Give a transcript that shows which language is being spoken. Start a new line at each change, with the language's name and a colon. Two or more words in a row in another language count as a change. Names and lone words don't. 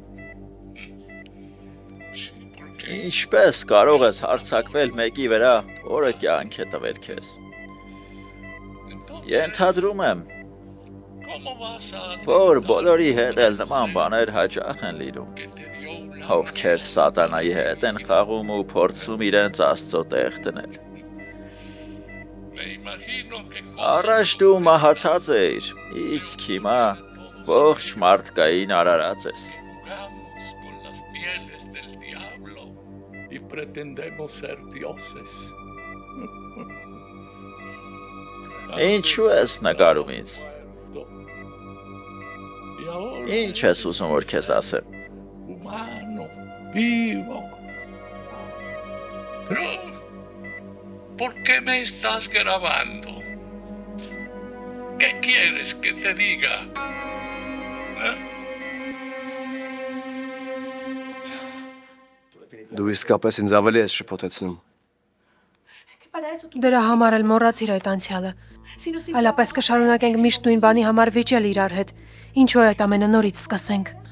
Armenian: Ինչպես կարող ես հարձակվել մեկի վրա, որը կյանք է տվել քեզ։ Ենթադրում եմ, որ բոլորի հետ էլ նման բաներ հաճախ են լինում, ովքեր սատանայի հետ են խաղում ու փորձում իրենց Աստծո տեղ դնել։ Առաջ դու մահացած էիր, իսկ հիմա ողջ մարդկային արարած ես։
Spanish: Y pretendemos ser dioses.
Armenian: Ինչու ես նկարում ինձ։
Spanish: Y ahora
Armenian: Ինչ ես ուզում որ քեզ ասեմ։
Spanish: humano, vivo. Pero, ¿por qué me estás grabando? ¿Qué quieres que te diga? ¿Eh?
Armenian: Դու իսկապես ինձ ավելի ես շփոթեցնում։ Դրա համար էլ մոռացիր այդ անցյալը։ Այլապես կշարունակենք միշտ նույն բանի համար վիճել իրար հետ։ Ինչու է այդ ամենը նորից սկսենք։